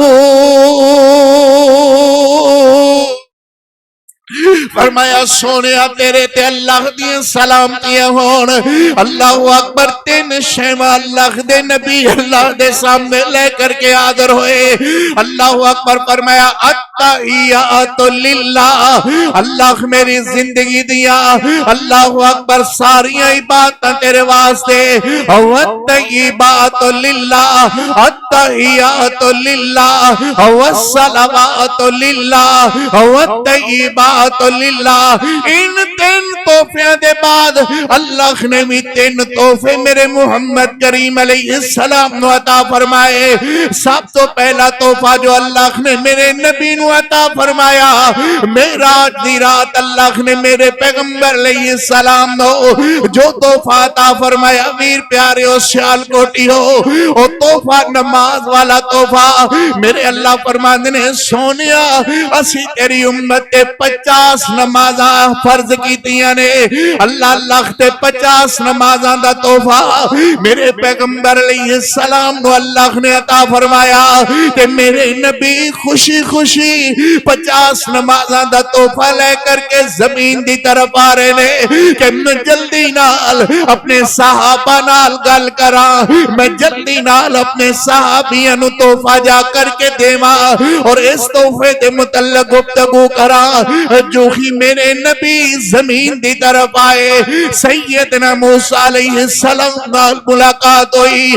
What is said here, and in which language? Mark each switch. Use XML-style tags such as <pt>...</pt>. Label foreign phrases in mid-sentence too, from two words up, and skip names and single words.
<pa>فرمایا سونیا تیرے تے اللہ دی سلامتیاں ہون.</pa> <ar>اللہ اکبر.</ar> <pa>تین شیواں اللہ دے نبی اللہ دے سامنے لے کر کے حاضر ہوئے.</pa> <ar>اللہ اکبر. فرمایا التحیات للہ.</ar> <pa>اللہ میری زندگی دیا</pa> <ar>اللہ اکبر</ar> <pa>ساری عبادتاں تیرے واسطے.</pa> <ar>والطیبات للہ التحیات للہ والصلوات للہ والطیبات للہ.</ar> <pa>ان تین تحفے دے بعد اللہ نے بھی تین تحفے میرے محمد کریم علیہ السلام نو عطا فرمائے. سب تو پہلا تحفہ جو اللہ نے میرے نبی نو عطا فرمایا, معراج دی رات اللہ نے میرے پیغمبر علیہ السلام نو جو تحفہ عطا فرمایا ویر پیارے او سیال کوٹی ہو, او تحفہ نماز والا تحفہ. میرے اللہ فرماندے نے سونیا اسی تیری امت تے 50 نمازاں فرض کیتیاں نے. اللہ تے 50 نمازاں دا تحفہ میرے پیغمبر علیہ السلام نو اللہ نے عطا فرمایا. تے میرے نبی خوشی خوشی 50 نمازاں دا تحفہ لے کر کے زمین دی طرف آ رہے نے کہ میں جلدی نال اپنے صحابہ نال گل کراں, میں جلدی نال اپنے صحابیاں نو تحفہ جا کر کے دیواں اور اس تحفے دے متعلق گفتگو کراں. جو ہی میرے نبی زمین دی طرف آئے سیدنا موسیٰ علیہ السلام نال ملاقات ہوئی.</pa>